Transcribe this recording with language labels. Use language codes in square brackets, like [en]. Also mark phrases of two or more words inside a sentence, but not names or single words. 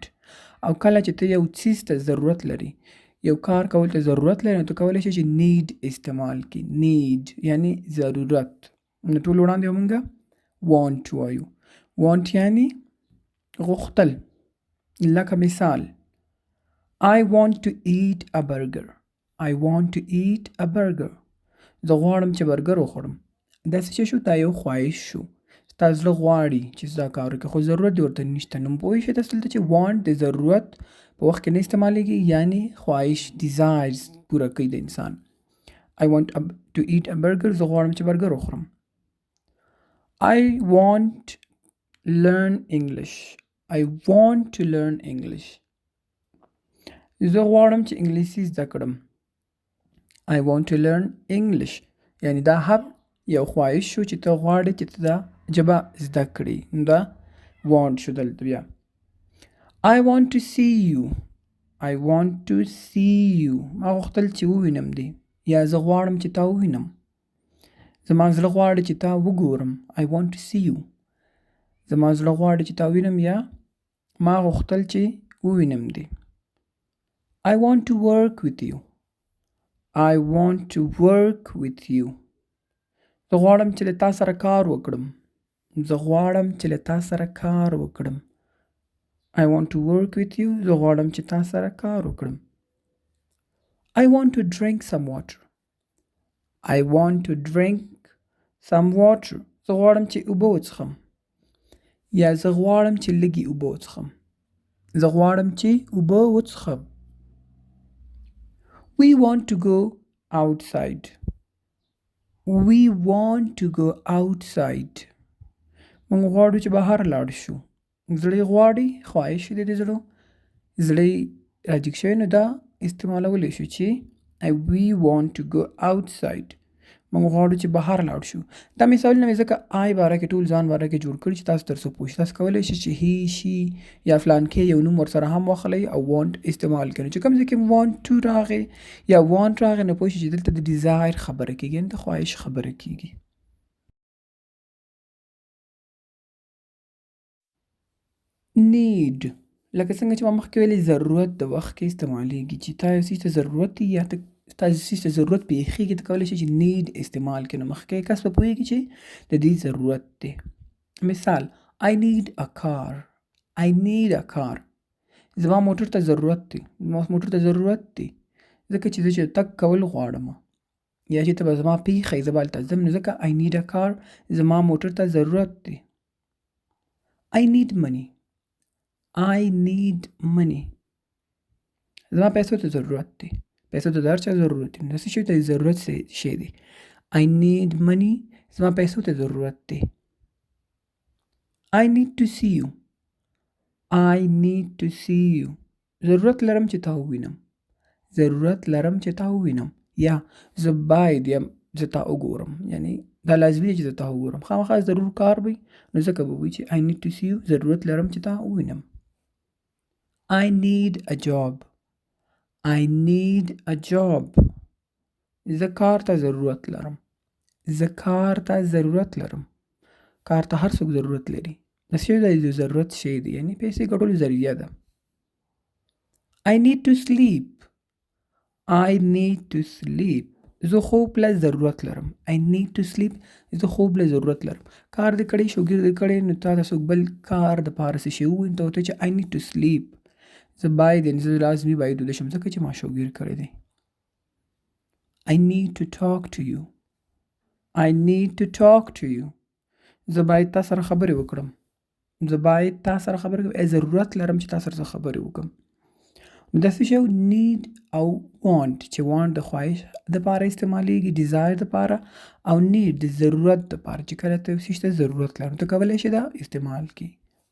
[ps] او کله چې ته یو څیز ته ضرورت لري، یو کار کول ته ضرورت لري نو ته کولی شي چې need استعمال کړي. need یعنی ضرورت. نو ټول وړاندې به مونږ want وایو. want یعنی غوښتل. لکه مثال [en] I want to eat a burger. I want to eat a burger. [ps] زه غواړم چې برګر وخورم. داسې څه شو؟ دا یو خواهش شو. ستا زړه غواړي چې دا کار وکړي خو ضرورت دې ورته نشته. نو پوه شئ تاسو دلته چې want د ضرورت په وخت کې نه استعمالیږي، یعنی خواهش desires پوره کوي د انسان. [en] I want to eat a burger. [ps] زه غواړم چې برګر وخورم. [en] I want learn English. I want to learn English. [ps] زه غواړم چې انګلیسي زده کړم. [en] I want to learn English. [ps] یعنی دا هم یو خواهش شو چې ته غواړې چې ته دا ژبه زده کړې. نو دا want شو دلته بیا. [en] I want to see you. I want to see you. [ps] ما غوښتل چې ووینم دې یا زه غواړم چې تا ووینم. زما زړه غواړي چې تا وګورم. [en] I want to see you. [ps] زما زړه غواړي چې تا ووینم یا ما غوښتل چې ووینم دې. [en] I want to work with you. I want to work with you. [ps] زه غواړم چې له تا سره کار وکړم. زه غواړم چې له تا سره کار وکړم. I want to work with you. زه غواړم چې تا سره کار وکړم. [en] I want to drink some water. I want to drink some water. [ps] زه غواړم چې اوبه وڅښم. یا زه غواړم چې لږې اوبه وڅښم. زه غواړم چې اوبه وڅښم. [en] We want to go outside. We want to go outside. [ps] موږ غواړو چې بهر لاړ شو. زړه غواړي، خواهش دی د زړه. زړه راجګ شوی نو دا استعمالولی شو چې [en] we want to go outside. [ps] موږ غواړو چې بهر لاړ شو. دا مثالونه مې ځکه آی باره کې ټول ځان باره کې جوړ کړي چې تاسو تر څو پوه شئ. تاسو کولی شئ چې هی شي یا فلان کې یو نوم ورسره هم واخلئ او want استعمال کړئ. چې کوم ځای کې [en] want to [ps] راغی یا want راغی نو پوه شئ چې دلته د ډیزایر خبره کېږي، یعنې د خواهش خبره کېږي. need لکه څنګه چې ما مخکې ویلې ضرورت د وخت کې استعمالیږي. چې تا یو څیز ته ضرورت دی یا تا یو څیز ته ضرورت پېښېږي ته کولی شي چې need استعمال کړې. نو مخکې کس به پوهېږي چې د دې ضرورت دی. مثال [en] I need a car. I need a car. [ps] زما موټر ته ضرورت دی. زما موټر ته ضرورت دی ځکه چې زه چې تګ کول غواړم یا چې ته به زما پېښئ زه به هلته ځم نو ځکه [en] I need a car. [ps] زما موټر ته ضرورت دی. [en] I need money. I need money. [ps] زما پیسو ته ضرورت دی. پیسو ته د هر چا ضرورت دی. نو څه شي ته ضرورت شی دی. [en] I need money. [ps] زما پیسو ته ضرورت دی. [en] I need to see you. I need to see you. [ps] ضرورت لرم چې تا ووینم. ضرورت لرم چې تا ووینم. یا زه باید یم زه تا وګورم. یعنی دا لازمي دی چې زه تا وګورم. خامخا ضرور کار وي نو ځکه به وایي چې [en] I need to see you. [ps] ضرورت لرم چې تا ووینم. [en] I need a job. I need a job. [ps] زه کار ته ضرورت لرم. زه کار ته ضرورت لرم. کار ته هر څوک ضرورت لري. د شی د ضرورت شی دی یعنی پیسې ګټلو ذریعه ده. [en] I need to sleep. I need to sleep. [ps] زه خوب له ضرورت لرم. [en] I need to sleep. [ps] زه خوب له ضرورت لرم. کار دې کړی شوګیر دې کړی نو تا ته څوک بل کار دپاره څه شی ووایي ته ورته چې [en] I need to sleep. [ps] زه باید یعنې زه لازمي باید ویده شم ځکه چې ما شوګیر کړی دی. [en] I need to talk to you. I need to talk to you. [ps] زه باید تا سره خبرې وکړم. زه باید تا سره خبرې وکړم. ضرورت لرم چې تا سره زه خبرې وکړم. نو داسې شی need او want چې want د خواهش دپاره استعمالیږي، desire دپاره، او need د ضرورت دپاره چې کله ته یو څه ته ضرورت لري ته کولی شې دا استعمال کړي.